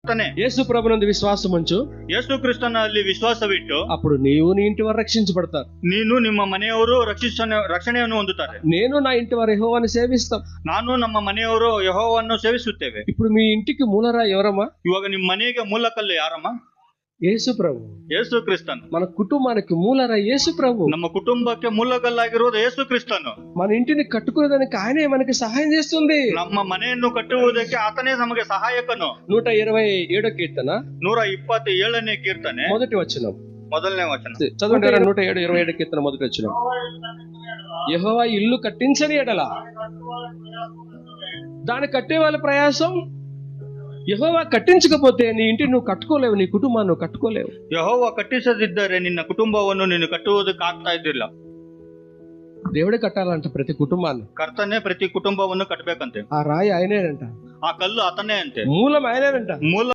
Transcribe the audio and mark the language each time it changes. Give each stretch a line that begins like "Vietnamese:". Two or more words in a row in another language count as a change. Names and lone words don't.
Telugu: యేసు ప్రభునందు విశ్వాసం ఉంచು,
Kannada: ಯೇಸು ಕ್ರಿಸ್ತನಲ್ಲಿ ವಿಶ್ವಾಸವಿಟ್ಟು
Telugu: అప్పుడు నీవు నీ ఇంటి వారు రక్షించబడతారు.
Kannada: ನೀನು ನಿಮ್ಮ ಮನೆಯವರು ರಕ್ಷಣೆಯನ್ನು ಹೊಂದುತ್ತಾರೆ.
Telugu: నేను నా ఇంటి వారు యెహోవాను సేవిస్తాం.
Kannada: ನಾನು ನಮ್ಮ ಮನೆಯವರು ಯೆಹೋವವನ್ನು ಸೇವಿಸುತ್ತೇವೆ.
Telugu: ఇప్పుడు మీ ఇంటికి మూలరాయి ఎవరమ్మా?
Kannada: ಇವಾಗ ನಿಮ್ಮ ಮನೆಗೆ ಮೂಲಕಲ್ಲು ಯಾರಮ್ಮ?
Telugu: యేసు ప్రభు.
Kannada: ಯೇಸು ಕ್ರಿಸ್ತನು.
Telugu: మన కుటుంబానికి మూలరాయి యేసు ప్రభు.
Kannada: ನಮ್ಮ ಕುಟುಂಬಕ್ಕೆ ಮೂಲಕಲ್ಲಾಗಿರುವುದು ಯೇಸು ಕ್ರಿಸ್ತನು.
Telugu: మన ఇంటిని కట్టుకునేదానికి ఆయనే మనకి సహాయం చేస్తుంది.
Kannada: ನಮ್ಮ ಮನೆಯನ್ನು ಕಟ್ಟುವುದಕ್ಕೆ ಆತನೇ ನಮಗೆ ಸಹಾಯಕನು.
Telugu: 127వ కీర్తన
Kannada: 127ನೇ ಕೀರ್ತನೆ
Telugu: మొదటి వచనం.
Kannada: ಮೊದಲನೇ ವಚನ
Telugu: చదవండి. 127వ కీర్తన మొదటి వచనం. యెహోవా ఇల్లు కట్టించని ఎడల దాన్ని కట్టే వాళ్ళ ప్రయాసం. యెహోవా కట్టించకపోతే నీ ఇంటిని నువ్వు కట్టుకోలేవు, నీ కుటుంబాన్ని నువ్వు కట్టుకోలేవు.
Kannada: ಯೆಹೋವ ಕಟ್ಟಿಸದಿದ್ದರೆ ನಿನ್ನ ಕುಟುಂಬವನ್ನು ನೀನು ಕಟ್ಟುವುದಕ್ಕೆ ಆಗ್ತಾ ಇದ್ದಿಲ್ಲ.
Telugu: దేవుడే కట్టాలంట ప్రతి కుటుంబాన్ని.
Kannada: ಕರ್ತನೇ ಪ್ರತಿ ಕುಟುಂಬವನ್ನು ಕಟ್ಟಬೇಕಂತೆ.
Telugu: ఆ రాయి ఆయనేనంట,
Kannada: ಆ ಕಲ್ಲು ಆತನೇ ಅಂತೆ,
Telugu: మూలం ఆయనేనంట.
Kannada: ಮೂಲ